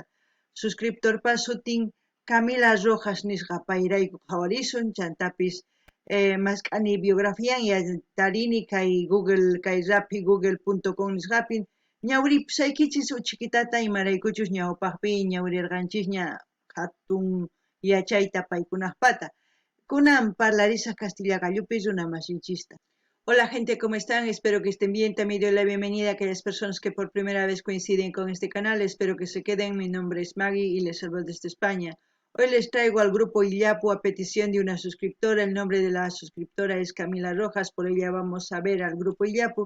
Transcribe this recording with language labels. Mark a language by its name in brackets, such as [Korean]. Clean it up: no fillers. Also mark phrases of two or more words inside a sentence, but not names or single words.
[Quechua] Suscriptorpa sutin Camila Rojas nisqa payrayku qhawarisun chantapis mask'ani biografian tarini kay Google kay rapi google.com nisqapin ñawripusaykichis uchikitata imaraykuchus ñawpaqpi ñawrirqanchisña hatun yachayta paykunaqpata. Kunan parlarisaq Castilla gallupi runamasinchista. [Spanish] Hola gente, ¿cómo están? Espero que estén bien. También doy la bienvenida a aquellas personas que por primera vez coinciden con este canal. Espero que se queden. Mi nombre es Maggie y les hablo desde España. Hoy les traigo al grupo Illapu a petición de una suscriptora. El nombre de la suscriptora es Camila Rojas, por ella vamos a ver al grupo Illapu.